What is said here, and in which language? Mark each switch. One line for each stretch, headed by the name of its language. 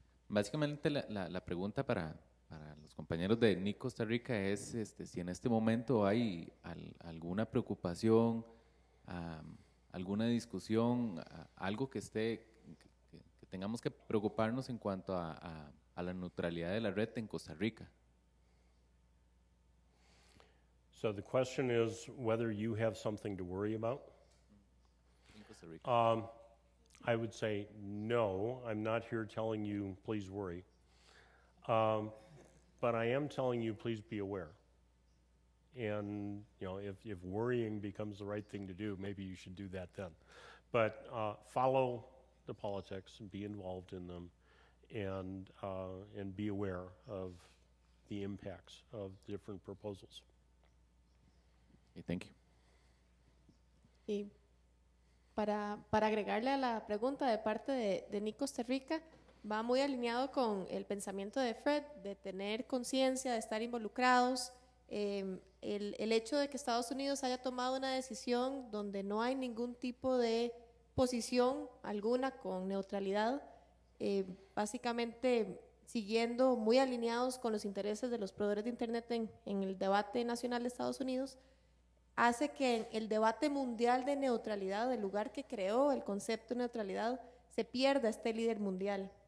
Spanish: Básicamente la pregunta para los compañeros de NIC Costa Rica es si en este momento hay alguna preocupación, alguna discusión, algo que tengamos que preocuparnos en cuanto a la neutralidad de la red en Costa Rica.
English: So the question is whether you have something to worry about? In Costa Rica. I would say no. I'm not here telling you, please worry. But I am telling you, please be aware. And if worrying becomes the right thing to do, maybe you should do that then. But follow the politics and be involved in them, and be aware of the impacts of different proposals. Okay, thank you.
Spanish: Y para agregarle a la pregunta de parte de NIC Costa Rica, va muy alineado con el pensamiento de Fred, de tener conciencia, de estar involucrados. El hecho de que Estados Unidos haya tomado una decisión donde no hay ningún tipo de posición alguna con neutralidad, básicamente siguiendo muy alineados con los intereses de los proveedores de Internet en el debate nacional de Estados Unidos, hace que el debate mundial de neutralidad, el lugar que creó el concepto de neutralidad, se pierda este líder mundial.